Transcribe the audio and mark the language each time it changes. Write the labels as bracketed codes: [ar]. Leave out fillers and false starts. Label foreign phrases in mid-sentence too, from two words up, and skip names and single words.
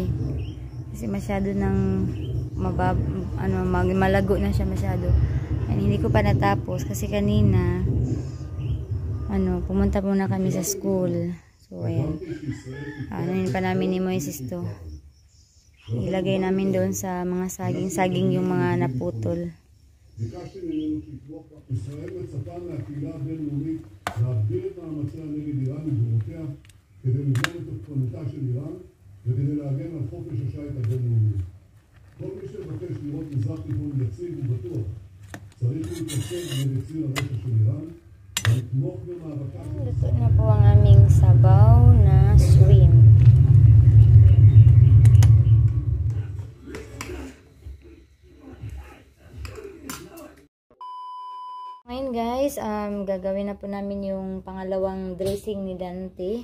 [tl] Kasi masyado nang malago na siya masyado. And hindi ko pa natapos kasi kanina pumunta muna kami sa school. So, ayan. Yun pa namin ni Moises to. Ilagay namin doon sa mga saging yung mga naputol. [he] ביקשתי ממנו לתמוך בה. ישראל מצפה מהקהילה הבינלאומית להגביר את מאמציה נגד איראן וגרורותיה כדי לבלום את תוקפנותה של איראן וכדי להגן על חופש השיט הבינלאומי. כל מי שמבקש לראות מזרח תיכון יציב ובטוח צריך להתייצב נגד ציר הרשע של איראן ולתמוך במאבקה. [tl] Luto na po ang aming sabaw na shrimp. Ngayon guys, gagawin na po namin yung pangalawang dressing ni Dante.